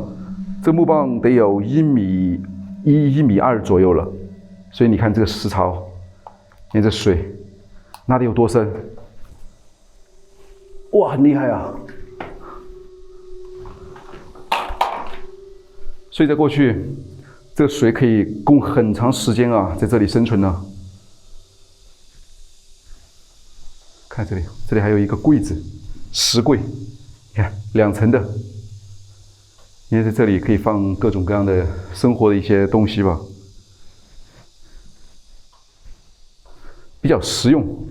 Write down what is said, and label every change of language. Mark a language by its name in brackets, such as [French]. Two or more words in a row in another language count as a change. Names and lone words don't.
[Chinese] 這個木棒得有1.1米、1.2米左右了。所以你看這個石槽，你看這水，那得有多深？哇，很厲害啊！所以在過去，這個水可以供很長時間啊，在這裡生存呢。看這裡，這裡還有一個櫃子，石櫃，你看2層的，因為在這裡可以放各種各樣的生活的一些東西吧，比較實用。